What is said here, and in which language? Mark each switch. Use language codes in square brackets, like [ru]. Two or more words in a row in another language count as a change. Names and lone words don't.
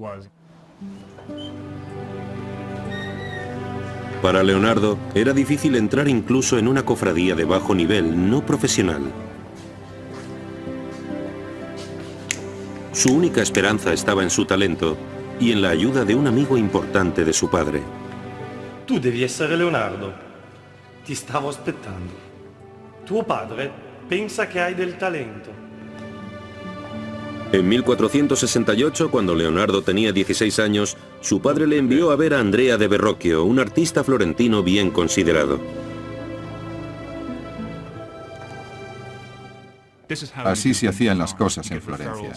[es] Para Leonardo, era difícil entrar incluso en una cofradía de bajo nivel, no profesional. Su única esperanza estaba en su talento y en la ayuda de un amigo importante de su padre. [it] Tu devi essere Leonardo. Ti stavo aspettando. Tuo padre pensa che hai del talento. [es] En 1468, cuando Leonardo tenía 16 años, su padre le envió a ver a Andrea de Verrocchio, un artista florentino bien considerado. Así se hacían las cosas en Florencia.